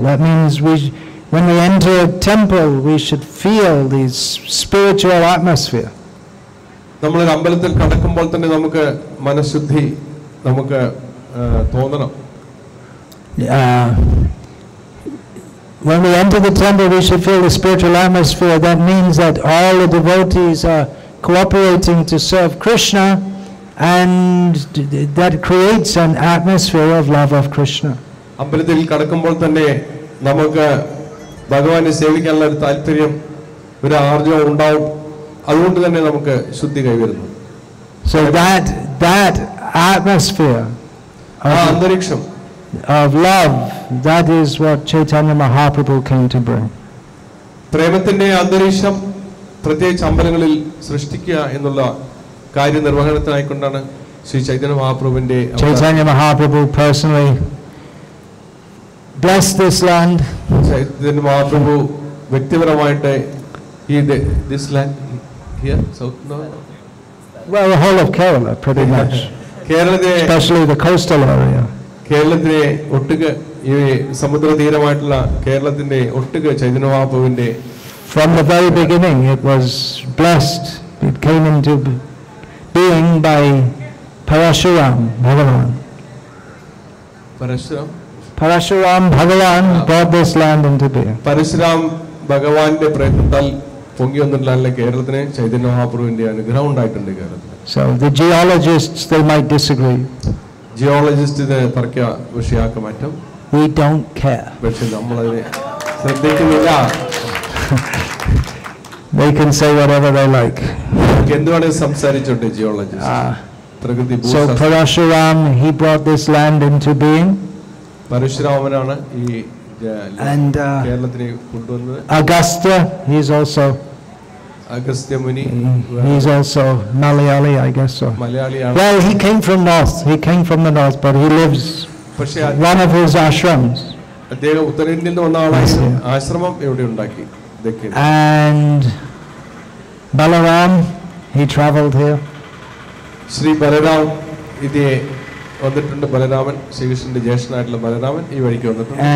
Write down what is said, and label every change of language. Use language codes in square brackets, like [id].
[en] That means when we enter a temple, we should feel this spiritual atmosphere. [ml] നമ്മളൊരു അമ്പലത്തിൽ കടക്കുമ്പോൾ തന്നെ നമുക്ക് മനഃശുദ്ധി നമുക്ക് തോന്നണം. [en] When we enter the temple, we should feel the spiritual atmosphere. That means that all the devotees are cooperating to serve Krishna, and that creates an atmosphere of love of Krishna. [ml] അമ്പലത്തിൽ കടക്കുമ്പോൾ തന്നെ നമുക്ക് ഭഗവാനെ സേവിക്കാനുള്ള ഒരു താല്പര്യം, ഒരു ആർജവം ഉണ്ടാവും. അതുകൊണ്ട് തന്നെ നമുക്ക് ശുദ്ധി കൈവരുന്നു. [en] So that atmosphere [ml] അന്തരീക്ഷം [en] of love, that is what Chaitanya Mahaprabhu came to bring. [ml] പ്രേമത്തിന്റെ അന്തരീക്ഷം പ്രത്യേകിച്ച് അമ്പലങ്ങളിൽ സൃഷ്ടിക്കുക എന്നുള്ള കാര്യനിർവഹണത്തിനായിക്കൊണ്ടാണ് Shri Chaitanya മഹാപ്രഭുവിന്റെ [en] Chaitanya Mahaprabhu personally blessed this land. Chaitanya Mahaprabhu [ml] വ്യക്തിപരമായിട്ട് [en] this land here, south, no? Well, the whole of Kerala, pretty much. [ml] കേരളത്തിലെ [en] especially the coastal area. [ml] കേരളത്തിലെ ഒട്ടുക ഈ സമുദ്രതീരമായിട്ടുള്ള കേരളത്തിന്റെ ഒട്ടുക Chaitanya മഹാപ്രഭുവിന്റെ [en] from the very beginning it was blessed. It came into being by Parashuram Bhagavan. Parashuram Bhagavan brought this land into being. [ml] Parasuram ഭഗവാന്റെ പ്രയത്നത്താൽ പൊങ്ങി വന്നിട്ടുള്ള കേരളത്തിന് ചൈതന്യ മഹാപ്രഭുവിന്റെ അനുഗ്രഹം ഉണ്ടായിട്ടുണ്ട് കേരളത്തിൽ. [en] So the geologists, they might disagree. [ml] Geologists ഇതിനെ തർക്ക വിഷയാക്കി മാറ്റും. [en] We don't care. [ml] പക്ഷെ നമ്മൾ അതിനെ ശ്രദ്ധിക്കുന്നില്ല. [en] They can say whatever they like. [ml] എന്തുവാണ് സംസാരിച്ചോട്ടെ ജിയോളജിസ്റ്റ്. പ്രകൃതി [en] So Parashuram, he brought this land into being. [ml] പരശുരാമനാണ് ഈ കേരളത്തിനെ കൊണ്ടുവന്നത്. [en] Agastya, he is also Agastya Muni. He is also Malayali, I guess so. Malayali. Well, he came from north. He came from the north, but he lives one of his ashrams. [ml] അദ്ദേഹം ഉത്തരേന്ത്യയിൽ നിന്ന് വന്ന ആളാണ്. ആശ്രമം ഇവിടെ ഉണ്ടാക്കി. [en] And Balaram, he traveled here. [ml] Shri Balaram ഇത് വന്നിട്ടുണ്ട്. ബലരാമൻ ശ്രീകൃഷ്ണന്റെ ജ്യേഷ്ഠനായിട്ടുള്ള ബലരാമൻ ഈ വഴിക്ക് വന്നിട്ടുണ്ട്.